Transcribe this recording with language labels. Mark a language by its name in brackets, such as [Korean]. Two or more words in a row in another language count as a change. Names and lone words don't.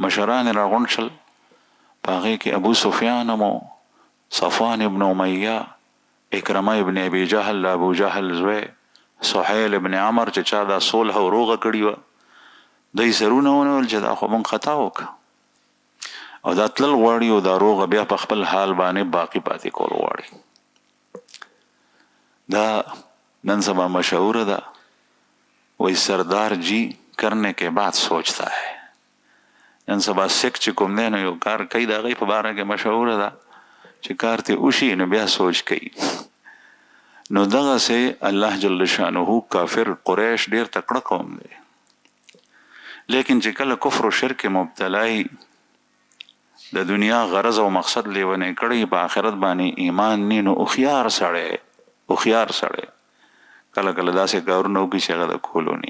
[Pashto] مشران راغونډ شل، په هغې کې ابو سفیان مو، صفوان ابن امیه، اکرمه ابن ابي جهل ابو جهل زوی، سهیل ابن عمر چې چا دا صلح او روغه کړي وه، دوی سرونه ونیول چې دا خو مونږ خطا وکړه او دا تلل غواړي او دا روغه بیا په خپل حال باندې باقی پاتې کول غواړي. دا نن سبا مشهور ده، [Urdu] وہی سردار جی کرنے کے بعد سوچتا ہے. [Pashto] نن سبا سکھ چې کوم دی نو یو کار کوي د هغې په باره کې مشهوره ده چې کار ته وشي نو بیا سوچ کوي. نو دغسې الله [Arabic] جل شانه [Pashto] کافر قریش ډیر تکړه قوم دی، لیکن چې کله کفر و شرک مبتلای د دنیا غرض او مقصد لیونی کړی په آخرت باندې ایمان نی، نو هوښیار سړی کله کله داسې کارونه وکړي چې هغه د کولو نی.